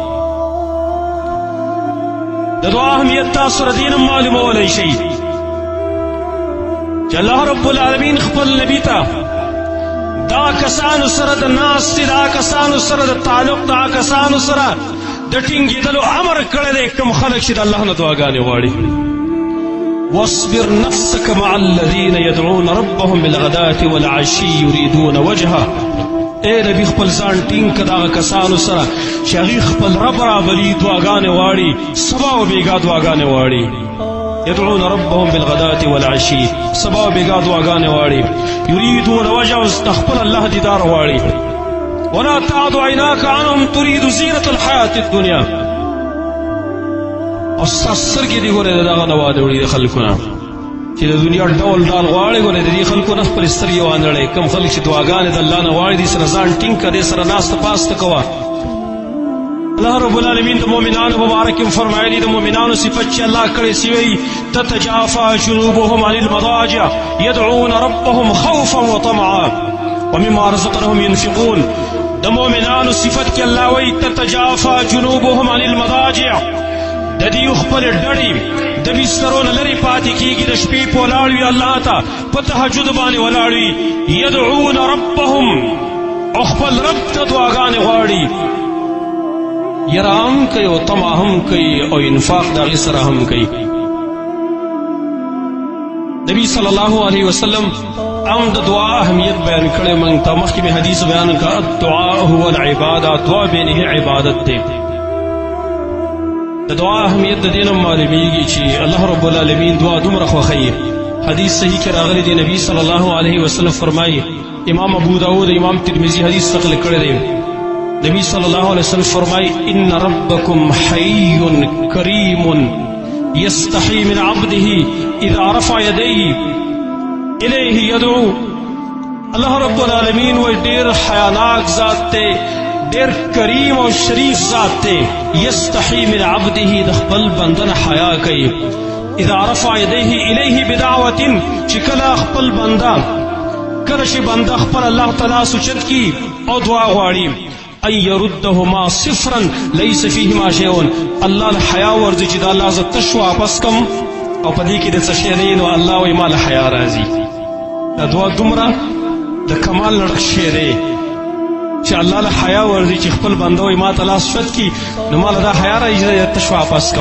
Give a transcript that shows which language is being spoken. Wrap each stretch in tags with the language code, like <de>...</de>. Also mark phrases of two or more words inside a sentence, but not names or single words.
<ps>د دعا اهمیت تاسو ر دین هم معلومولی شئ چې</ps> <ar>الله رب العالمین</ar> <ps>خپل نبي ته دا کسانو سره د ناستې، دا کسانو سره د تعلق، دا کسانو سره د ټینګېدلو امر کړی دی کوم خلک چې د الله نه دعاګانې غواړي.</ps> <ar>واصبر نفسك مع الذين يدعون ربهم بالغداة والعشي يريدون وجهه.</ar> <ps>اے نبی خپل ځان ټینګ که دغه کسانو سره چې هغوی خپل رب رابلي، دعاګانې غواړي، سبا و بېګا دعاګانې غواړي.</ps> <ar>يدعون ربهم بالغداة والعشي،</ar> <ps>سبا و بېګا دعاګانې غواړي.</ps> <ar>يريدون وجهه،</ar> <ps>د خپل الله دیدار غواړي.</ps> <ar>ولا تعد عیناک عنهم تريد زینة الحیاة الدنیا.</ar> <ps>او ستا سترګې دې ګورې د دغه نه واړوړي د خلکو نه چې د دنیا ډول ډال غواړي. ګورې د دې خلکو نه خپلې سترګې وانړئ. کوم خلک چې دعاګانې د الله نه غواړي دې سره ځان ټینګ کړه، دې سره ناسته پاسته کوه.</ps> <ar>الله رب العالمین</ar> <ps>د مؤمنانو مبارک فرمایلی د مؤمنانو صفت چې الله کړی سی وی</ps> <ar>تتجافى جنوبهم عن المضاجع يدعون ربهم خوفا وطمعا ومما رزقناهم ينفقون.</ar> <ps>د مؤمنانو صفت کې الله وی</ps> <ar>تتجافى جنوبهم عن المضاجع،</ar> <ps>د دې خپل ډړې د بسترو نه لرې پاتې کېږي، د شپې په ولاړ وي الله ته په تهجد باندې ولاړ وي.</ps> <ar>يدعون ربهم،</ar> <ps>او خپل رب ته دعاګانې غواړي، یره هم کوي او طمع هم کوي او انفاق د هغې سره هم کوي. نبی</ps> <ar>صلی الله علیه وسلم</ar> <ps>هم د دعا اهمیت بیان کړی موږ ته. مخکې مې حدیث بیان کړه</ps> <ar>الدعاء هو العباده،</ar> <ps>دعا بینه عبادت دی. د دعا اهمیت د دې نه معلومیږي چې</ps> <ar>الله رب العالمین</ar> <ps>دعا دومره خوښوي. حدیث صحیح کې راغلی دی، نبی</ps> <ar>صلی الله علیه وسلم</ar> <ps>فرمایي، امام ابو داود امام ترمذی حدیث نقل کړی دی، نبی</ps> <ar>صلی الله علیه وسلم</ar> <ps>فرمایي</ps> <ar>ان ربکم حی کریم یستحی من عبده اذا رفع یدیه الیه یدعو. الله رب العالمین</ar> <ps>وی ډېر حیاناک ذات دی، ډېر کریم او شریف ذات دی.</ps> <ar>یستحی من عبده،</ar> <ps>د خپل بنده نه حیا کوي.</ps> <ar>اذا رفع یدیه الیه بدعوة،</ar> <ps>چې کله خپل بنده کله چې بنده خپل الله تعالی سوچت کی او دعا غواړي،</ps> <ar>ان يردهما صفرا ليس فيهما شيء،</ar> <ps>الله له حیا ورځي چې د الله زه تش واپس کم او په دې کې د څه شی نه، نو الله وایي ما له حیا راځي. دا دعا دومره د کمال نه ډک شی دی چې الله له حیا ورځي چې خپل بنده وایي ما ته لاس شت کی، نو ما له دا حیا راځي چې تش واپس کم.</ps>